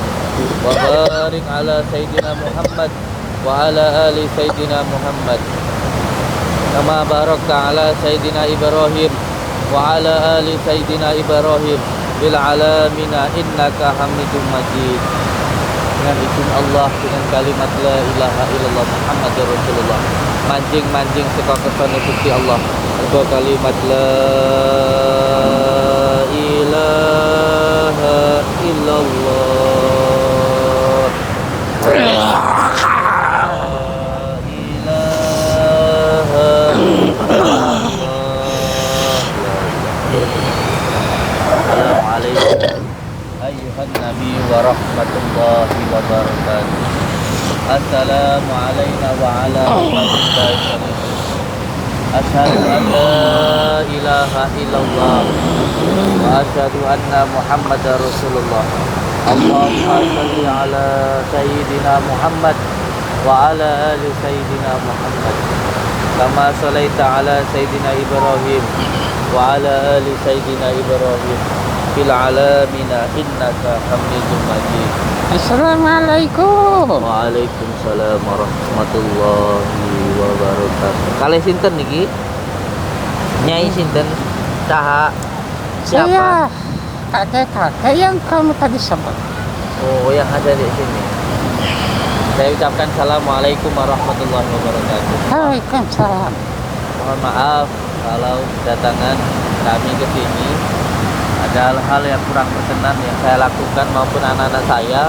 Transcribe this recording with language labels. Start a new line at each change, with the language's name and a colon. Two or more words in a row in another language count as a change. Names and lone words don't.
Arabic: وبارك على سيدنا محمد وعلى آل سيدنا محمد. كما باركت على سيدنا إبراهيم وعلى آل سيدنا إبراهيم في العالمين إنك حميد مجيد.
Indonesian: Dengan izin Allah, dengan kalimat
Arabic: لا إله إلا الله محمد رسول الله,
Javanese: mancing-mancing saka kersane Gusti Allah. Mergo kalimat
Arabic: لا إله إلا الله. السلام عليك أيها النبي ورحمة الله وبركاته. السلام علينا وعلى عباد الله الصالحين. أشهد أن لا إله إلا الله وأشهد أن محمدا رسول الله. اللهم صل على سيدنا محمد وعلى آل سيدنا محمد. كما صليت على سيدنا إبراهيم وعلى آل سيدنا إبراهيم في العالمين إنك حميد مجيد. السلام عليكم. وعليكم السلام ورحمة الله وبركاته.
Javanese: Kalih sinten niki? Nyai sinten?
Sundanese: Saha?
Indonesian: Siapa? Saya kakek-kakek yang kamu tadi sebut. Oh, yang ada di sini. Saya ucapkan
Arabic: السلام عليكم ورحمة الله وبركاته. وعليكم السلام.
Indonesian: Mohon maaf kalau kedatangan kami ke sini ada hal-hal yang kurang berkenan yang saya lakukan maupun anak-anak saya.